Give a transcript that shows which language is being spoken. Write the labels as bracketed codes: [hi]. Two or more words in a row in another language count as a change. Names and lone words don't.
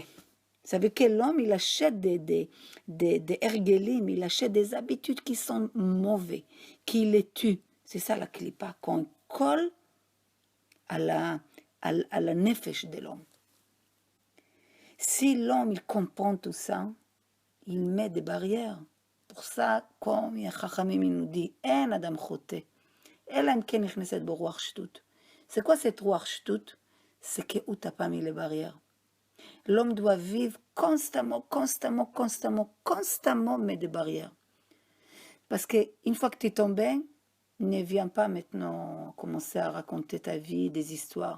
[fr] Vous savez que l'homme, il achète des ergelim, il achète des habitudes qui sont mauvais, qui les tuent. C'est ça la clipa, qu'on colle à la nefesh de l'homme. Si l'homme, il comprend tout ça, il met des barrières. Pour ça, comme Chachamim nous dit, [he] אין אדם חוטא. אלא אם כן נכנסת בו רוח שטות. [fr] C'est quoi cette roi שטות? C'est que où t'as pas mis les barrières. L'homme doit vivre constamment, mais des barrières. Parce qu'une fois que tu es tombé, ne viens pas maintenant commencer à raconter ta vie, des histoires.